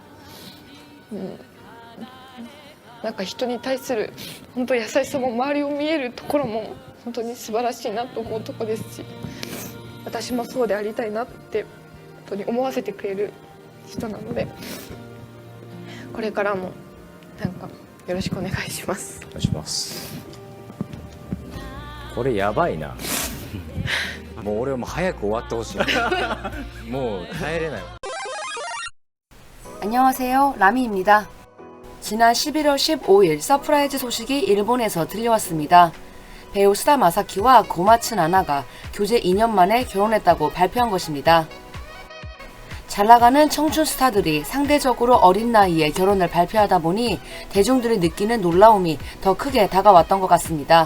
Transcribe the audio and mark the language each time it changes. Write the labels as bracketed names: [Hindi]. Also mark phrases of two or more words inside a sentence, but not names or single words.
[Japanese] なんか人に対する本当優しさも周りを見えるところも本当に素晴らしいなと思うところですし、私もそうでありたいなって本当に思わせてくれる人なので、これからもなんかよろしくお願いします。お願いします。これやばいな。もう俺はもう早く終わってほしい。もう耐えれない。 [Korean] 안녕하세요, 라미입니다. 지난 11월 15일 서프라이즈 소식이 일본에서 들려왔습니다. 배우 스다 마사키와 고마츠 나나가 교제 2년 만에 결혼했다고 발표한 것입니다. 잘나가는 청춘 스타들이 상대적으로 어린 나이에 결혼을 발표하다 보니 대중들이 느끼는 놀라움이 더 크게 다가왔던 것 같습니다.